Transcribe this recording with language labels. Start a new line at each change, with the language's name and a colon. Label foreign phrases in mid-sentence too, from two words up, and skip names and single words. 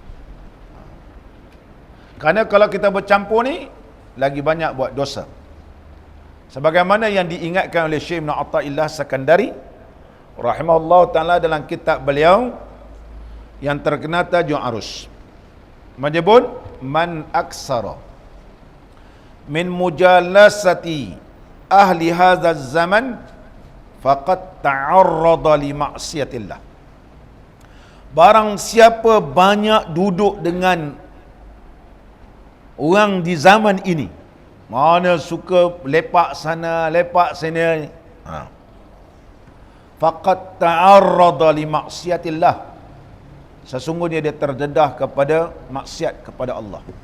Malay: Kerana kalau kita bercampur ni, lagi banyak buat dosa. Sebagaimana yang diingatkan oleh Syekh Ibn Athaillah Sakandari
Arabic: رحمه الله تعالى
Malay: dalam kitab beliau yang terkenal tajuk Arus, menyebut
Arabic: من أكثر من مجالسة أهل هذا الزمان فقد تعرض لمعصية الله.
Malay: Barang siapa banyak duduk dengan orang di zaman ini, mana suka lepak sana, lepak sini,
Arabic: فقد تعرض لمعصية الله,
Malay: sesungguhnya dia terdedah kepada maksiat kepada Allah.